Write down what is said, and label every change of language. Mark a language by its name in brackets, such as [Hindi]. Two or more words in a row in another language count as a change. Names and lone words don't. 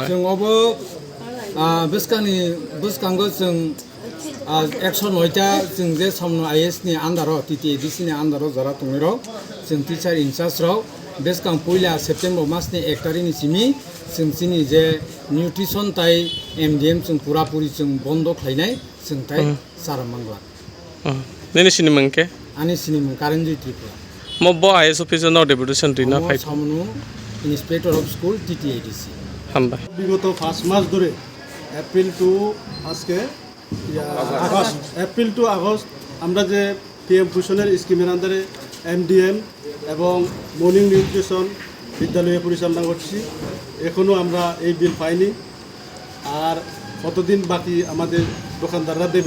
[Kok Borok] जों अबो बेसकांगो जों 109 ता जों जे समनो आईएस नि आन्दाराव टीटीएडीसी नि आन्दाराव जरा तंगिराव जों [English] teacher in-charge [Kok Borok] राव बेसकां पहिला सेप्टेम्बर मासनि 1 तारिखनि सिमी जों सिनि जे निउट्रिसन ताय एमडीएम जों पुरापुरि जों बन्द खालायनाय जों ताय सारामंगला नेनि सिनिमंके आनि सिनिमं कारेन्जि ट्रिपुरा मब्बो [English] IS officer [Kok Borok] नाव डेपुटेशन दिना फाइट [English] सामनु inspector of school TTADC [Kok Borok] हामबा [Bangla] বিগত 5 মাস ধরে এপ্রিল টু আজকে [English] April to August [Bangla] আমরা যে পিএম পোষণের স্কিমের আন্ডারে এমডিএম এবং [English] morning nutrition [Bangla] বিদ্যালয়ে পরিচালনা করছি এখনও আমরা এই বিল পাইনি আর কতদিন বাকি আমাদের দোকানদাররা দেবে